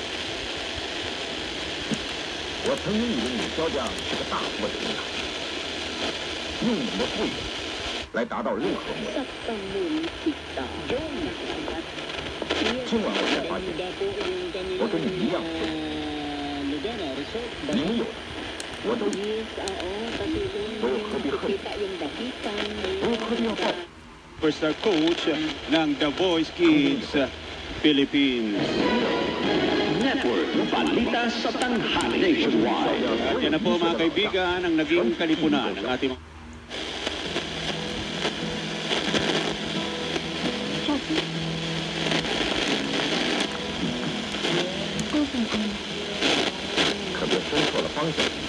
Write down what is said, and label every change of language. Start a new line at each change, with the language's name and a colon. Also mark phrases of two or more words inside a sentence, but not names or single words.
Chinese: 我曾经以为你萧家是个大富的人，用你的富有来达到任何目的。今晚我才发现，我跟你一样富有，你们有的我都有，我又何必恨你？我又何必要报？
English: First coach
Filipino: ng The Voice Kids Philippines Network, balita sa tanghali nationwide. At yan na po mga kaibigan ang naging kalipunan ng ating
Chinese: 可别分错了方向。